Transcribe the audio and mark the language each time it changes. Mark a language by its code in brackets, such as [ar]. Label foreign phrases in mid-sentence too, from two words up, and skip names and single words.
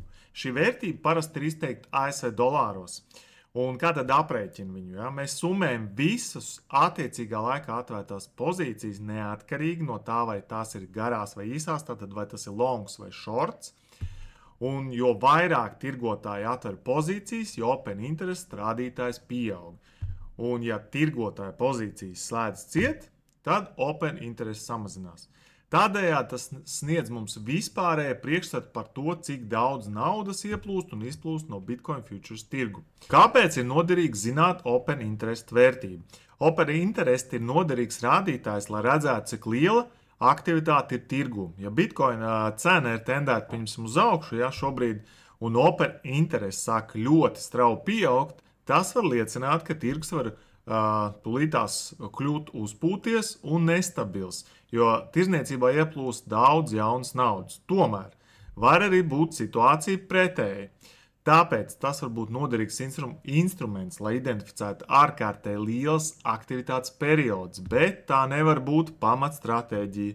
[lv] Šī vērtība parasti ir izteikta ASV dolāros. Un kā tad aprēķina viņu? Ja? Mēs summējam visus attiecīgā laikā atvērtās pozīcijas neatkarīgi no tā, vai tās ir garās vai īsās, tātad vai tas ir longs vai shorts. Un jo vairāk tirgotāji atver pozīcijas, jo [en] open interest [lv] rādītājs pieaug. Un ja tirgotāja pozīcijas slēdz ciet, tad [en] open interest [lv] samazinās. Tādējādi tas sniedz mums vispārēju priekšstatu par to, cik daudz naudas ieplūst un izplūst no [en] Bitcoin futures [lv] tirgu. Kāpēc ir noderīgi zināt [en] open interest [lv] vērtību? [en] Open interest [lv] ir noderīgs rādītājs, lai redzētu, cik liela aktivitāte ir tirgu. Ja Bitcoin cena ir tendēta pirms uz augšu, ja šobrīd, un [en] open interest [lv] sāk ļoti strauji pieaugt, tas var liecināt, ka tirgs var tūlītās kļūt uzpūties un nestabils, jo tirzniecībā ieplūst daudz jaunas naudas. Tomēr var arī būt situācija pretēji. Tāpēc tas var būt noderīgs instruments, lai identificētu ārkārtēji liels aktivitātes periods, bet tā nevar būt pamatstratēģija.